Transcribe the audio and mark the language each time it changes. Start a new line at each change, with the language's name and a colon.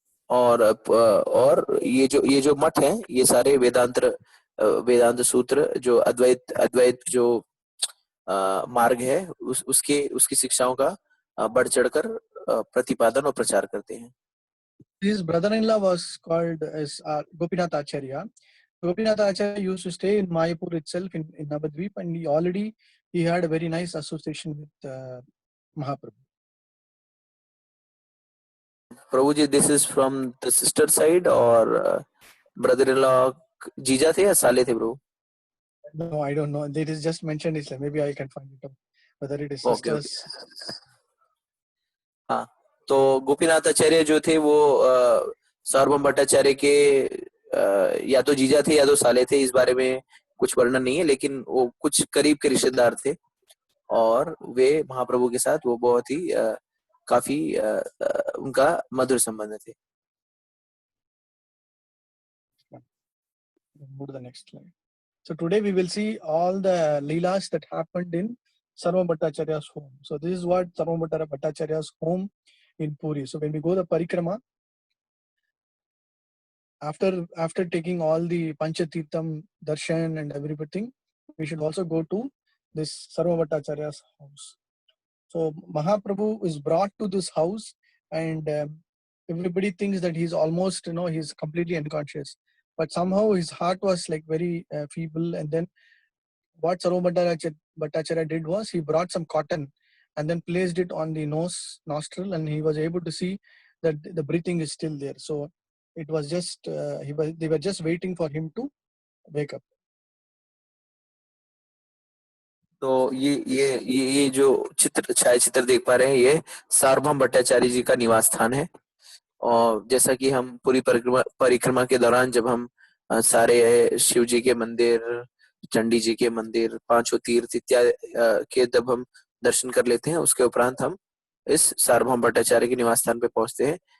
Hindi: और ये जो मठ हैं, ये सारे वेदांत सूत्र जो अद्वैत जो मार्ग है, उसकी शिक्षाओं का बढ़ चढ़कर प्रतिपादन और प्रचार करते हैं।
English: His brother-in-law was called as Gopinath Acharya. Gopinath Acharya used to stay in Mayapur itself in Navadvip, and he had a very nice association with Mahaprabhu. Prabhuji, this is from the sister side or brother-in-law
Hindi: जीजा थे या साले थे प्रभु?
English: No, I don't know. It is just mentioned Islam. Maybe I can find it out whether it is sisters.
Hindi: हाँ, तो गोपीनाथ आचार्य जो थे वो सार्वभौम भट्टाचार्य के या तो जीजा थे या तो साले थे, इस बारे में कुछ वर्णन नहीं है, लेकिन वो कुछ करीब के रिश्तेदार थे और वे महाप्रभु के साथ वो बहुत ही काफी उनका मधुर संबंध थे।
English: Move to the next slide. So today we will see all the leelas that happened in Sarvabhauma Bhattacharya's home. So this is what Sarvabhauma Bhattacharya's home in Puri. So when we go the parikrama, after taking all the Panchatirtham darshan and everything, we should also go to this Sarvabhauma Bhattacharya's house. So Mahaprabhu is brought to this house, and everybody thinks that he's almost, he's completely unconscious. But somehow his heart was like very feeble. And then what Sarvabhauma Bhattacharya did was he brought some cotton and then placed it on the nostril, and he was able to see that the breathing is still there. So it was just, they were just waiting for him to wake up.
Hindi: तो ये जो छायाचित्र देख पा रहे हैं, ये सार्वभौम भट्टाचार्य जी का निवास स्थान है। और जैसा कि हम पूरी परिक्रमा के दौरान जब हम सारे शिव जी के मंदिर, चंडी जी के मंदिर, 5 तीर्थ इत्यादि के जब हम दर्शन कर लेते हैं, उसके उपरांत हम इस सार्वभौम भट्टाचार्य के निवास स्थान पे पहुंचते हैं।